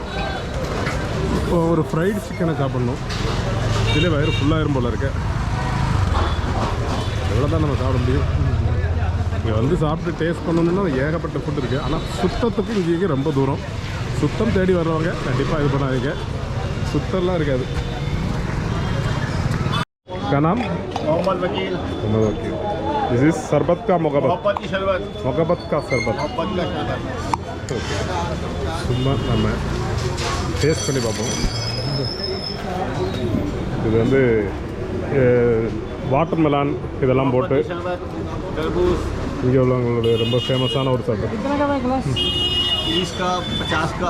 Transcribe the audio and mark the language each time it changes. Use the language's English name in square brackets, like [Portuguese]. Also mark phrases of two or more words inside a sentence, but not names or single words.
[Tamil] ஒரு [English] fried chicken [Tamil] சாப்பிட்ணும், இதிலே வயிறு ஃபுல்லாகிரும் போல் இருக்க. எவ்வளோ தான் நம்ம சாப்பிட முடியும். இங்கே வந்து சாப்பிட்டு டேஸ்ட் பண்ணணும்னா ஏகப்பட்ட ஃபுட் இருக்குது. ஆனால் சுத்தத்துக்கு இங்கே ரொம்ப தூரம். சுத்தம் தேடி வர்றவங்க கண்டிப்பாக இது பண்ணாதீங்க, சுத்தம்லாம் இருக்காது. [Hindi] क्या नाम? मोहम्मद वकील। मोहम्मद वकील। [English] this is [Hindi] शरबत का मोहब्बत मोहब्बत की शरबत। का शरबत। मोहब्बत का शरबत। [Tamil] ஓகே, சும்மா நம்ம டேஸ்ட் பண்ணி பார்ப்போம். இது வந்து [English] water melon [Tamil] இதெல்லாம் போட்டு இங்கே உள்ளவங்களோட ரொம்ப ஃபேமஸான ஒரு சர்பத். [Hindi] 30 का 50 का